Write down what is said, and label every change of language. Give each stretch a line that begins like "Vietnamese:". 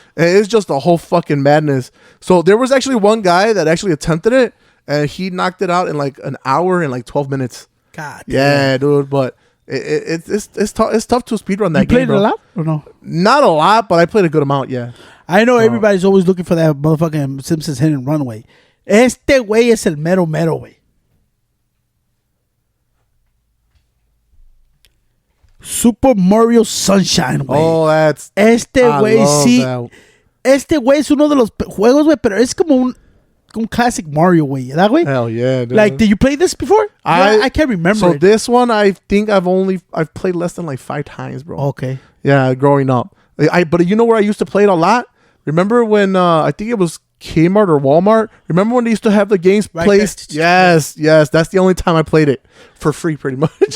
English: And it's just a whole fucking madness. So there was actually one guy that actually attempted it, and he knocked it out in like an hour and like 12 minutes. God. Yeah, dude. But it's tough to speedrun that game. You played it a lot or no? Not a lot, but I played a good amount. Yeah. I know everybody's always looking for that motherfucking Simpsons hit and run, way.
Spanish: Este güey es el mero güey.
English: Super Mario Sunshine, güey. Oh, that's...
Spanish: Este güey sí. Este güey es uno de los juegos, güey, pero es como un classic Mario, güey. ¿Verdad, güey?
English: Hell yeah, dude. Like, did you play this before? I can't remember. So this one, I think I've played less than like 5 times, bro. Okay. Yeah, growing up. But you know where I used to play it a lot? Remember when, I think it was Kmart or Walmart? Remember when they used to have the games placed? Yes. That's the only time I played it for free, pretty much.